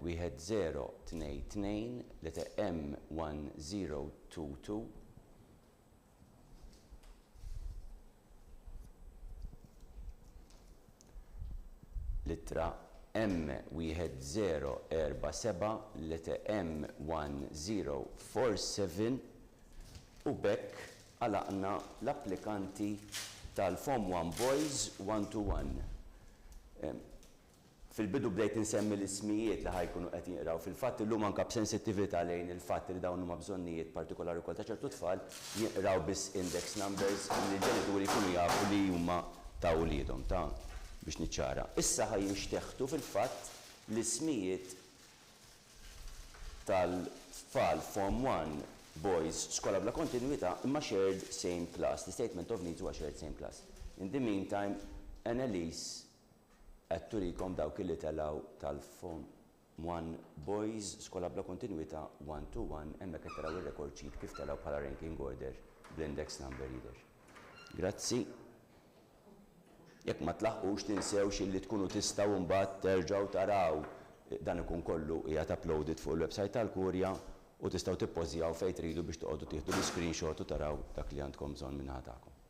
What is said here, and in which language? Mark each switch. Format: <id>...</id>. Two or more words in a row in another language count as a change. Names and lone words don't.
<mt>1022 leta M 1022 litra M 1047 leta M 1047 u bekk għalaqna l-applikanti tal-Form 1 Boys 1-to-1. Fil-bidu bdejt insemmi l-ismijiet li ħajkunu qed jinqraw. Fil-fatt illum anke b'sensittività lejn il-fatt li dawn huma bżonnijiet partikolari wkoll ta' ċertu tfal jinqraw biss</mt> <en>index numbers</en> <mt>li l-ġenituri jkunu jafu li huma ta' wliedhom ta' biex niċċara. Issa ħajjixteħtu fil-fatt l-ismijiet tal-tfal Form 1 Boys skola bla kontinwità imma</mt> <en>shared same class. The statement of needs huwa shared same class. In the meantime,</en> <mt>Annalise qed turikom dawk li telgħu tal-Form 1 Boys skola bla kontinwità 1-to-1 hemmhekk qed taraw ir-</mt> <en>record sheet</en> <mt>kif telgħu bħala</mt> <en>ranking order</en> <mt>bl-</mt> <en>index number reader.</en> <mt>Grazzi. Jekk ma tlaħqux tinsewx illi tkunu tistgħu mbagħad terġgħu taraw dan ikun kollu qiegħed uploaded fuq il-website tal-Kurja u tistgħu tippożjaw fejn tridu biex toqgħodu tieħdu l-screenshot u taraw dak li għandkom bżonn minn ħatakom.</mt>